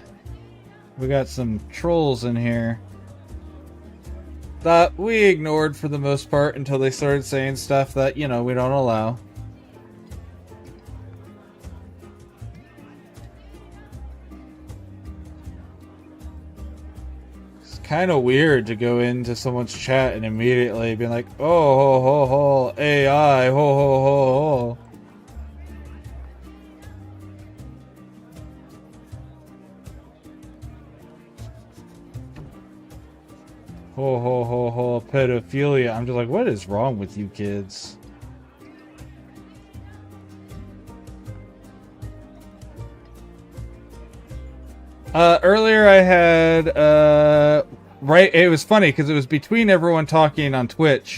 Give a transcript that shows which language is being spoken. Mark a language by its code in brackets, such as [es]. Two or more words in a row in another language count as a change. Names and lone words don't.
[en] We got some trolls in here that we ignored for the most part until they started saying stuff that, you know, we don't allow. It's kind of weird to go into someone's chat and immediately be like, oh, ho, ho, ho, AI, ho, ho, ho, ho. Ho ho ho ho, pedophilia. I'm just like, what is wrong with you kids? Earlier I had, right, it was funny because it was between everyone talking on Twitch.